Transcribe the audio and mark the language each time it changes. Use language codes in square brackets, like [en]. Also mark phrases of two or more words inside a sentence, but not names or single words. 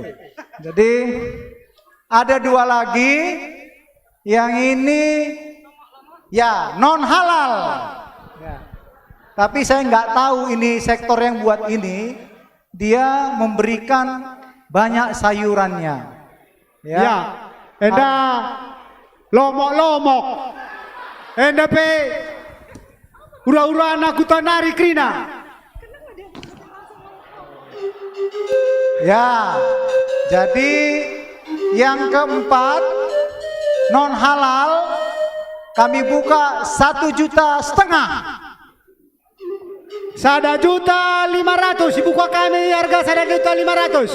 [id] Jadi ada 2 lagi. Yang ini ya non halal. Ya. Tapi saya nggak tahu ini sektor yang buat ini. Dia memberikan banyak sayurannya. Ya. [btx] Enda lomok-lomok. Enda pe ura-ura anak kutanari krina. [id] Ya, jadi yang keempat non halal kami buka 1,5 juta. 1.500.000 dibuka kami harga 1.500.000.